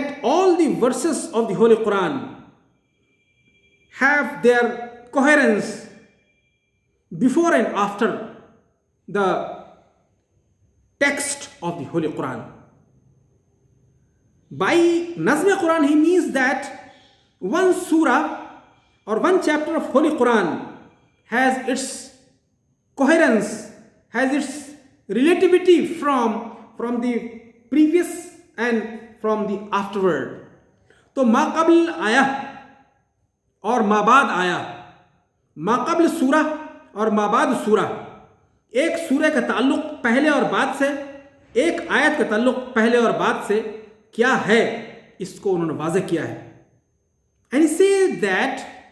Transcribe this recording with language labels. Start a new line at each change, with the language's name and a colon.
English: all the verses of the Holy Quran have their coherence before and after the text of the Holy Quran. By Nazm Quran he means that one surah or one chapter of Holy Quran has its coherence, has its relativity from the previous and from the afterward.
Urdu: تو ما قبل آیا اور ما بعد آیا، ما قبل سورہ اور ما بعد سورہ، ایک سورہ کا تعلق پہلے اور بعد سے، ایک آیت کا تعلق پہلے اور بعد سے کیا ہے، اس کو انہوں نے واضح کیا ہے۔
English: And he said that